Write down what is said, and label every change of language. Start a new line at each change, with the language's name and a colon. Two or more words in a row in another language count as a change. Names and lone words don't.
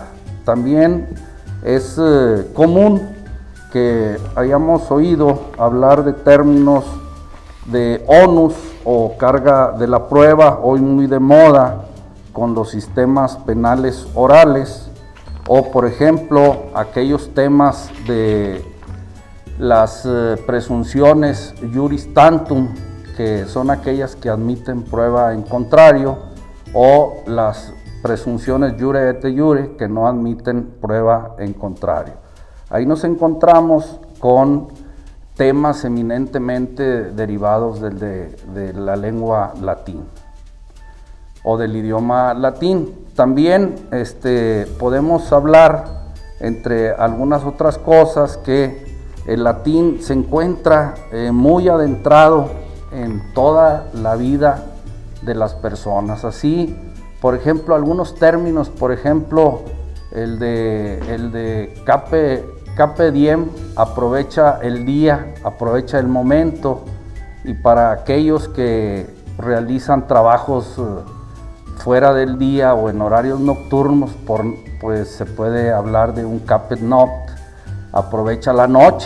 Spanish: También es común que hayamos oído hablar de términos de onus o carga de la prueba, hoy muy de moda con los sistemas penales orales, o por ejemplo aquellos temas de las presunciones
Latin: juris tantum,
Spanish: que son aquellas que admiten prueba en contrario, o las presunciones
Latin: jure et jure,
Spanish: que no admiten prueba en contrario. Ahí nos encontramos con temas eminentemente derivados de la lengua latín o del idioma latín. También podemos hablar, entre algunas otras cosas, que el latín se encuentra muy adentrado en toda la vida de las personas. Así, por ejemplo, algunos términos, por ejemplo, el de
Latin: carpe diem,
Spanish: aprovecha el día, aprovecha el momento, y para aquellos que realizan trabajos fuera del día o en horarios nocturnos, pues se puede hablar de un
Latin: capet noct,
Spanish: aprovecha la noche.